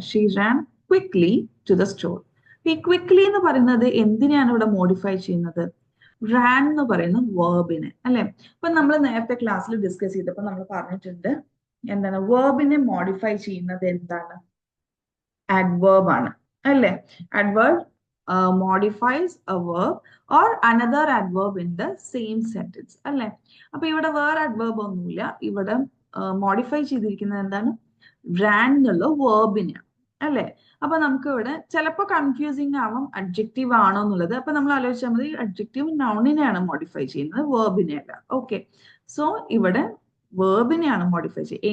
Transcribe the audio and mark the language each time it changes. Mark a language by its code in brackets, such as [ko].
[en] She ran quickly to the store. [ml] ഈ quickly എന്ന് പറയുന്നത് എന്തിനെയാണ് ഇവിടെ മോഡിഫൈ ചെയ്യുന്നത്? റാൻ എന്ന് പറയുന്ന വേർബിനെ അല്ലെ? ഇപ്പൊ നമ്മൾ നേരത്തെ ക്ലാസ്സിൽ ഡിസ്കസ് ചെയ്തപ്പോൾ നമ്മൾ പറഞ്ഞിട്ടുണ്ട് എന്താണ്? വേർബിനെ മോഡിഫൈ ചെയ്യുന്നത് എന്താണ്? adverb ആണ് അല്ലേ? [en] adverb modifies a verb or another adverb in the same sentence അല്ലേ? [ml] അപ്പൊ ഇവിടെ വേറെ adverb ഒന്നുമില്ല. ഇവിടെ മോഡിഫൈ ചെയ്തിരിക്കുന്നത് എന്താണ്? ran എന്നുള്ള വേർബിനെയാണ് അല്ലേ? അപ്പൊ നമുക്ക് ഇവിടെ ചിലപ്പോൾ കൺഫ്യൂസിങ് ആവാം അഡ്ജക്റ്റീവ് ആണോ എന്നുള്ളത്. അപ്പൊ നമ്മൾ ആലോചിച്ചാൽ മതി, അഡ്ജക്റ്റീവ് നൗണിനെയാണ് മോഡിഫൈ ചെയ്യുന്നത്, വേർബിനെ അല്ല. ഓക്കെ, സോ ഇവിടെ വേർബിനെയാണ് മോഡിഫൈ ചെയ്യുന്നത്.